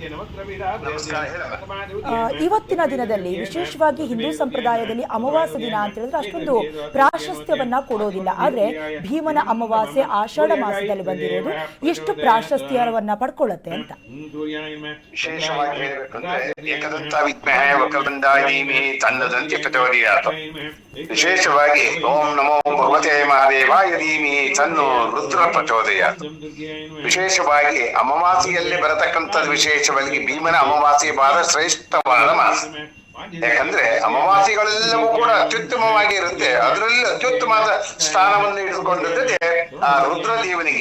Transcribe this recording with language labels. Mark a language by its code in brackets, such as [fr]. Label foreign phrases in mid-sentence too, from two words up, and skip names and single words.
[kn] ಇವತ್ತಿನ ದಿನದಲ್ಲಿ ವಿಶೇಷವಾಗಿ ಹಿಂದೂ ಸಂಪ್ರದಾಯದಲ್ಲಿ ಅಮಾವಾಸ್ಯೆ ದಿನ ಅಂತ ಹೇಳಿದ್ರೆ ಅಷ್ಟೊಂದು ಪ್ರಾಶಸ್ತ್ಯವನ್ನ ಕೊಡೋದಿಲ್ಲ. ಆದ್ರೆ ಭೀಮನ ಅಮಾವಾಸ್ಯೆ ಆಷಾಢ ಮಾಸದಲ್ಲಿ ಬಂದಿರೋದು ಎಷ್ಟು ಪ್ರಾಶಸ್ತ್ಯವನ್ನ ಪಡ್ಕೊಳ್ಳುತ್ತೆ ಅಂತ. ವಿಶೇಷವಾಗಿ ವಿಶೇಷವಾಗಿ [sa] ಓಂ ನಮೋ ಭಗವತೆ ಮಹಾದೇವಾಯ ಧೀಮಹಿ ತನ್ನೋ ರುದ್ರ ಪ್ರಚೋದಯಾತ್. [kn] ವಿಶೇಷವಾಗಿ ಅಮಾವಾಸ್ಯೆಯಲ್ಲಿ ಬರತಕ್ಕಂಥದ್ದು ವಿಶೇಷವಾಗಿ ಭೀಮನ ಅಮಾವಾಸ್ಯೆ ಬಹಳ ಶ್ರೇಷ್ಠವಾದ ಮಾಸ. ಯಾಕಂದ್ರೆ ಅಮಾವಾಸ್ಯೆಗಳೆಲ್ಲವೂ ಕೂಡ ಅತ್ಯುತ್ತಮವಾಗಿ ಇರುತ್ತೆ. ಅದರಲ್ಲಿ ಅತ್ಯುತ್ತಮವಾದ ಸ್ಥಾನವನ್ನು ಇಟ್ಟುಕೊಂಡದ್ದೇ ಆ ರುದ್ರದೇವನಿಗೆ.